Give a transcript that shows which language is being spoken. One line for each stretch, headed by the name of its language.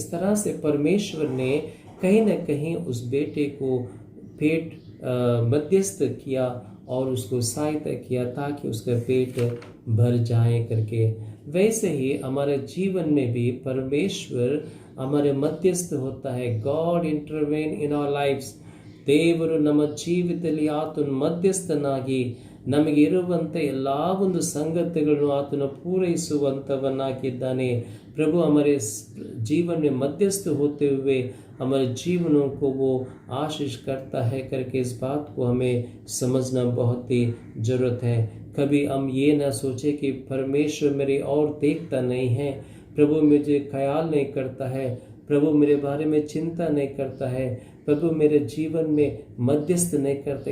Hindi: इस तरह से परमेश्वर ने कहीं न कहीं उस बेटे को पेट मध्यस्थ किया और उसको सहायता किया ताकि उसका पेट भर जाए करके। वैसे ही हमारे जीवन में भी परमेश्वर हमारे मध्यस्थ होता है।
English: God intervene in our lives.
Kannada: ದೇವರು ನಮ್ಮ ಜೀವಿತದಲ್ಲಿ ಆತನು ಮಧ್ಯಸ್ಥನಾಗಿ ನಮಗೆ ಇರುವಂಥ ಎಲ್ಲ ಒಂದು ಸಂಗತಿಗಳನ್ನು ಆತನು पूरैಸುವಂತವನಾಗಿದ್ದಾನೆ।
Hindi: प्रभु हमारे जीवन में मध्यस्थ होते हुए हमारे जीवनों को वो आशीष करता है करके इस बात को हमें समझना बहुत ही ज़रूरत है। कभी हम ये ना सोचे कि परमेश्वर मेरी और देखता नहीं है, प्रभु मुझे ख्याल नहीं करता है, प्रभु मेरे बारे में चिंता नहीं करता है, प्रभु मेरे जीवन में मध्यस्थ नहीं करता।